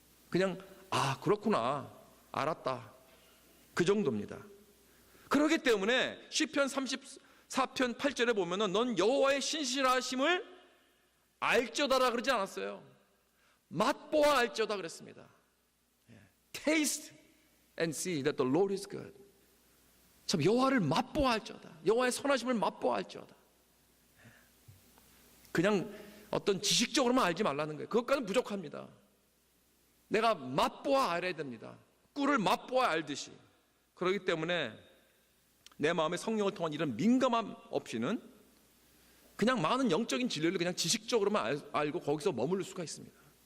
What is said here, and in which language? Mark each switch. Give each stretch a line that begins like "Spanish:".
Korean: 그냥 그렇구나, 알았다, 그 정도입니다. 그렇기 때문에 시편 34편 8절에 보면은 넌 여호와의 신실하심을 알쩌다라 그러지 않았어요. 맛보아 알쩌다 그랬습니다.
English: Taste and see that the Lord is good.
Korean: 참, 여호와를 맛보아 알쩌다, 여호와의 선하심을 맛보아 알쩌다. 그냥 어떤 지식적으로만 알지 말라는 거예요. 그것까지는 부족합니다. 내가 맛보아 알아야 됩니다. 꿀을 맛보아 알듯이. 그렇기 때문에 내 마음에 성령을 통한 이런 민감함 없이는 그냥 많은 영적인 진리를 그냥 지식적으로만 알고 거기서 머무를 수가 있습니다.